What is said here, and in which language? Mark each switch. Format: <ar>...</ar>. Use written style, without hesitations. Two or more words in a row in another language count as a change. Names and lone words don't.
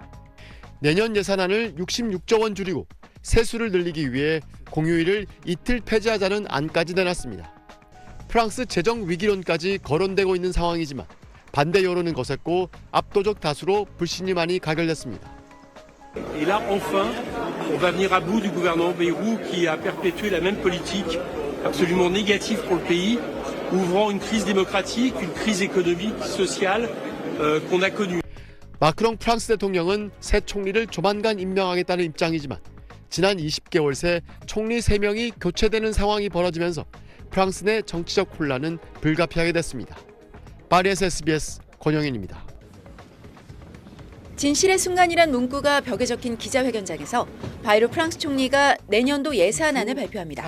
<ko>내년 예산안을 66조 원 줄이고 세수를 늘리기 위해 공휴일을 이틀 폐지하자는 안까지 내놨습니다. 프랑스 재정 위기론까지 거론되고 있는 상황이지만 반대 여론은 거셌고 압도적 다수로 불신임안이 가결됐습니다.</ko> <fr>Et là, enfin, on va venir à bout du gouvernement Bayrou qui a perpétué la même politique absolument négative pour le pays, ouvrant une crise démocratique, une crise économique, sociale qu'on a connue.</fr> <ko>마크롱 프랑스 대통령은 새 총리를 조만간 임명하겠다는 입장이지만 지난 20개월 새 총리 3명이 교체되는 상황이 벌어지면서 프랑스 내 정치적 혼란은 불가피하게 됐습니다. 파리에서 SBS 권영인입니다. 진실의 순간이란 문구가 벽에 적힌 기자회견장에서 바이루 프랑스 총리가 내년도 예산안을 발표합니다.</ko>